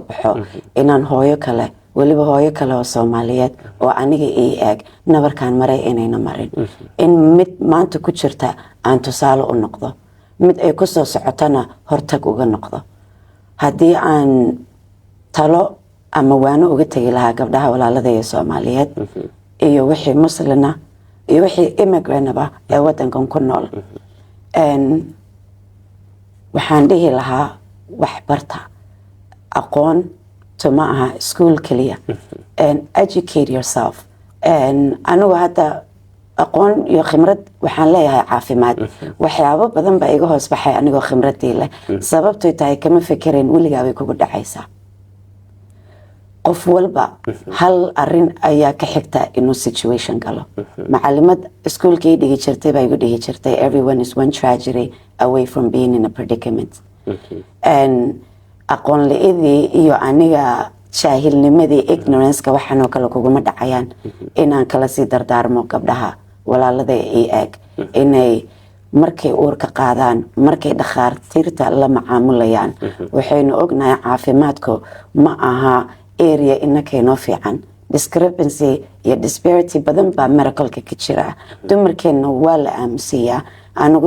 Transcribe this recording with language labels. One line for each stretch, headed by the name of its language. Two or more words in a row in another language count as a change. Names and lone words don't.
Somali: baxo inaan hooyo kale weliba hooyo kale oo Soomaaliyeed oo aniga ii eeg nabarkaan maray inayna marin in mid maanta ku jirta aan tusaale u noqdo mid ay ku soo socotana hortag uga noqdo haddii aan talo ama waano uga tagi lahaa gabdhaha walaalada ee Soomaaliyeed iyo wixii muslina iyo wixii immigrantaba ee wadankan ku nool waxaan dhihi lahaa wax barta aqoon ma aha school kaliya
English: educate yourself
Somali: anigu hadda aqoon iyo khibrad waxaan leeyahay caafimaad waxyaabo badan baa iga hoos baxay anigoo khibradii leh sababtoo tahay kama fikireen weligaa way kugu dhacaysaa qof walba hal arin ayaa ka xigta inuu situation galo macalimad iskuulkii dhigi jirtay baa igu dhigi jirtay
English: everyone is one tragedy away from being in a predicament
Somali: aqoon la-idii iyo aniga jaahilnimadii ignoranceka waxaanoo kale kuguma dhacayaan inaan kala sii dardaarmo gabdhaha walaalada ii eeg inay markay uurka qaadaan markay dhakhaatiirta la macaamulayaan waxaynu ognahay caafimaadku ma aha area inakeenoo fiican discrepancy iyo disparity badan baa miracleka ka jira dumarkeenna waa la aamusiyaa anigu